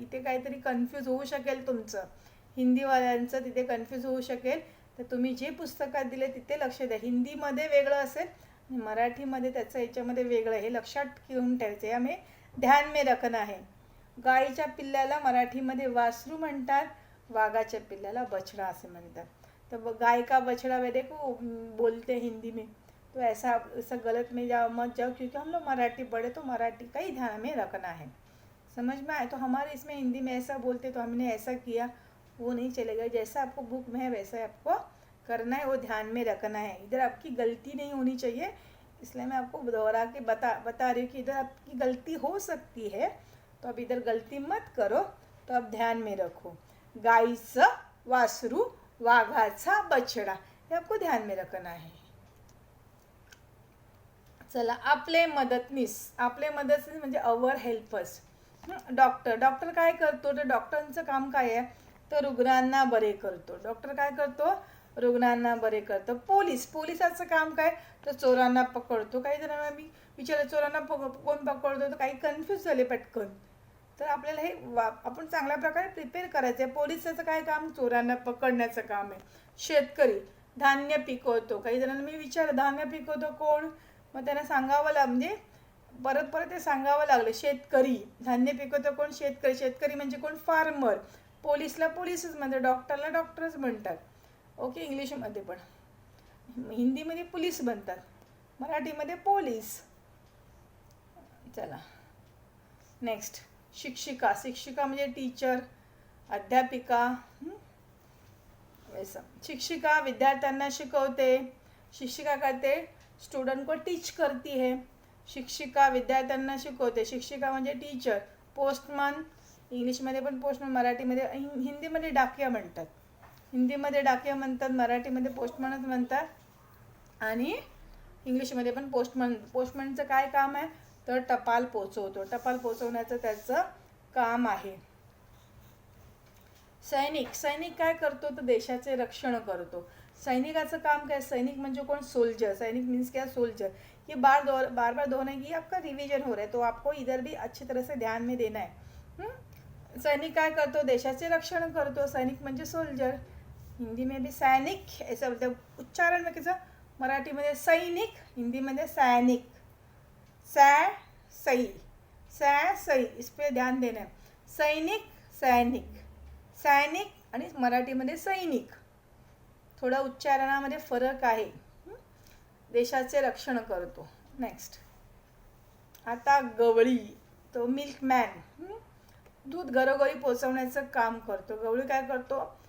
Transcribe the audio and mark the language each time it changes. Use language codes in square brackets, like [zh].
[mr] इथे काहीतरी कन्फ्यूज होऊ शकेल तुमचं, हिंदीवाल्यांचं तिथे कन्फ्यूज होऊ शकेल. तर तुम्ही जे पुस्तकात दिले तिथे लक्ष द्या. हिंदीमध्ये वेगळं असेल, मराठीमध्ये त्याचं याच्यामध्ये वेगळं, हे लक्षात घेऊन ठेवायचं. यामुळे [hi] ध्यान में रखना [mr] आहे. गाईच्या पिल्ल्याला मराठीमध्ये वासरू म्हणतात, वाघाच्या पिल्ल्याला बछड़ा असे म्हणतात. [hi] तर गाय का बछड़ा वे देखो बोलते हिंदी में, तो ऐसा गलत में जाओ मत जाओ, क्योंकि हम लोग मराठी पढ़े तो मराठी का ही ध्यान में रखना है. समझ में आए. तो हमारे इसमें हिंदी में ऐसा बोलते तो हमने ऐसा किया, वो नहीं चलेगा. जैसा आपको बुक में है वैसा आपको करना है, वो ध्यान में रखना है. इधर आपकी गलती नहीं होनी चाहिए, इसलिए मैं आपको दोहरा के बता रही हूँ कि इधर आपकी गलती हो सकती है, तो अब इधर गलती मत करो, तो अब ध्यान में रखो. [mr] गाईचं वासरू, वाघाचा बछडा, [hi] हे आपको ध्यान में रखना है. [mr] चला, आपले मदतनीस. आपले मदतनीस म्हणजे [en] Our helpers. [mr] डॉक्टर. डॉक्टर काय करतो, तर डॉक्टरांचं काम काय आहे, तर रुग्णांना बरे करतो. डॉक्टर काय करतो, रुग्णांना बरे करतो. पोलीस. पोलिसाचं काम काय, तर चोरांना पकडतो. काही जणांना मी विचारलं चोरांना कोण पकडतो, तर काही कन्फ्यूज झाले पटकन. तर आपल्याला हे आपण चांगल्या प्रकारे प्रिपेअर करायचं आहे. पोलिसाचं काय काम, चोरांना पकडण्याचं काम आहे. शेतकरी धान्य पिकवतो. काही जणांना मी विचारलं धान्य पिकवतो कोण, मग त्यांना सांगावं म्हणजे परत ते सांगावं लागलं. शेतकरी. धान्य पिकवतो कोण, शेतकरी. शेतकरी म्हणजे कोण, फार्मर. पोलीसला पोलीसच म्हणतात, डॉक्टरला डॉक्टरच म्हणतात. ओके. इंग्लिशमध्ये पण, हिंदीमध्ये पोलीस म्हणतात, मराठीमध्ये पोलीस. चला, नेक्स्ट, शिक्षिका. शिक्षिका म्हणजे टीचर, अध्यापिका. वैसा शिक्षिका विद्यार्थ्यांना शिकवते. [hi] शिक्षिका करते, स्टूडेंट को टीच करती है. [mr] शिक्षिका विद्यार्थ्यांना शिकवते. शिक्षिका म्हणजे टीचर. पोस्टमन, इंग्लिशमध्ये पण पोस्टमन, मराठीमध्ये हिंदीमध्ये डाकिया म्हणतात. हिंदीमध्ये डाकिया म्हणतात, मराठीमध्ये पोस्टमनच म्हणतात, आणि इंग्लिशमध्ये पण पोस्टमन. पोस्टमनचं काय काम आहे, तर टपाल पोचवतो. टपाल पोचवण्याचं त्याचं काम आहे. सैनिक. सैनिक काय करतो, तर देशाचे रक्षण करतो. सैनिकाचं काम काय, सैनिक म्हणजे कोण, सोल्जर. [hi] सैनिक मीन्स क्या, सोल्जर. ये बार बार दोहराने की आपका रिवीजन हो रहा है, तो आपको इधर भी अच्छी तरह से ध्यान में देना है. [mr] सैनिक काय करतो, देशाचे रक्षण करतो. सैनिक म्हणजे सोल्जर. [hi] हिंदी में भी सैनिक ऐसा बोलते, उच्चारण में कैसा, [mr] मराठीमध्ये सैनिक, हिंदीमध्ये सैनिक. [hi] सै सई, सै सई, इस पे ध्यान देना है. [mr] सैनिक, सैनिक, सैनिक आणि मराठीमध्ये सैनिक, थोडा उच्चारणामध्ये फरक आहे. देशाचे रक्षण करतो. नेक्स्ट, आता गवळी, तो मिल्कमॅन, दूध घरोघरी पोचवण्याचं काम करतो. गवळी काय करतो?